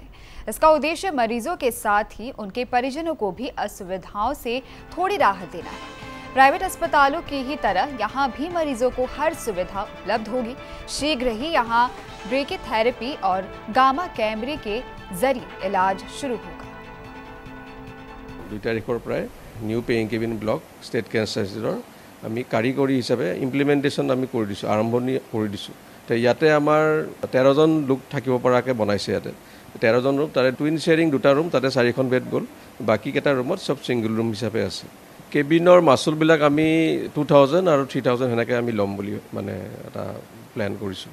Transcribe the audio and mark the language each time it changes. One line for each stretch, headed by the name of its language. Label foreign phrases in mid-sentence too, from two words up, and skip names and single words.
Hindi: इसका उद्देश्य मरीजों के साथ ही उनके परिजनों को भी असुविधाओं से थोड़ी राहत देना है। प्राइवेट अस्पतालों की ही तरह यहाँ भी मरीजों को हर सुविधा उपलब्ध होगी। शीघ्र ही यहाँ ब्रेकीथेरेपी और गामा कैमरे के जरिए इलाज शुरू होगा।
Assamese: 2 तारिखৰ পৰাই নিউ পেইং কেবিন ব্লক ষ্টেট কেঞ্চাৰ ইনষ্টিটিউটৰ আমি কাৰিকৰী হিচাপে ইমপ্লিমেণ্টেশ্যন আমি কৰি দিছোঁ, আৰম্ভণি কৰি দিছোঁ। তো ইয়াতে আমাৰ 13জন লোক থাকিব পৰাকৈ বনাইছে। ইয়াতে 13জন ৰুম, তাৰে
English: twin sharing
Assamese: 2টা ৰুম, তাতে 4খন বেড গ'ল। বাকীকেইটা ৰুমত চব
English: single room
Assamese: হিচাপে আছে। কেবিনৰ মাচুলবিলাক আমি 2000 আৰু 3000 সেনেকৈ আমি ল'ম বুলি মানে এটা প্লেন কৰিছোঁ।